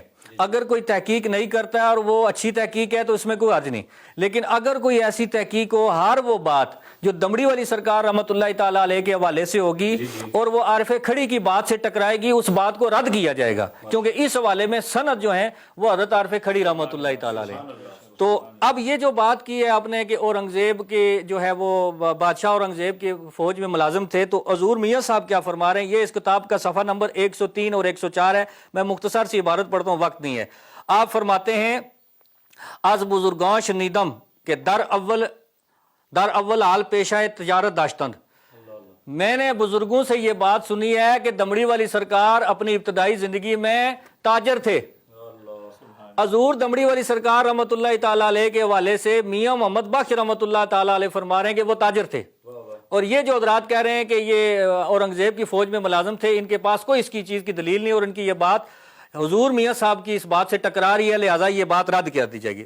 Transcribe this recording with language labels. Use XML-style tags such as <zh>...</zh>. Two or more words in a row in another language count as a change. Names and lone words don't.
<ur>اگر کوئی تحقیق نہیں کرتا ہے اور وہ اچھی تحقیق ہے تو اس میں کوئی حرج نہیں لیکن اگر کوئی ایسی تحقیق ہو ہر وہ بات جو دمڑی والی سرکار</ur> <ar>رحمۃ اللہ تعالیٰ علیہ</ar> <ur>کے حوالے سے ہوگی اور وہ عارف کھڑی کی بات سے ٹکرائے گی اس بات کو رد کیا جائے گا کیونکہ اس حوالے میں سند جو ہیں وہ حضرت عارف کھڑی</ur> <ar>رحمۃ اللہ تعالیٰ علیہ.</ar> <ur>تو اب یہ جو بات کی ہے آپ نے کہ اورنگزیب کے جو ہے وہ بادشاہ اورنگزیب کے فوج میں ملازم تھے تو حضور میاں صاحب کیا فرما رہے ہیں یہ اس کتاب کا صفحہ نمبر 103 اور 104 ہے. میں مختصر سی عبارت پڑھتا ہوں وقت نہیں ہے. آپ فرماتے ہیں</ur> <fa>از بزرگاں شنیدم کہ در اول حال پیشہ تجارت داشتند.</fa> <ur>میں نے بزرگوں سے یہ بات سنی ہے کہ دمڑی والی سرکار اپنی ابتدائی زندگی میں تاجر تھے. حضور دمڑی والی سرکار</ur> <ar>رحمۃ اللہ تعالیٰ علیہ</ar> <ur>کے حوالے سے میاں محمد بخش</ur> <ar>رحمۃ اللہ تعالیٰ علیہ</ar> <ur>فرما رہے ہیں کہ وہ تاجر تھے اور یہ جو حضرات کہہ رہے ہیں کہ یہ اورنگزیب کی فوج میں ملازم تھے ان کے پاس کوئی اس کی چیز کی دلیل نہیں اور ان کی یہ بات حضور میاں صاحب کی اس بات سے ٹکرا رہی ہے لہٰذا یہ بات رد کر دی جائے گی.</ur>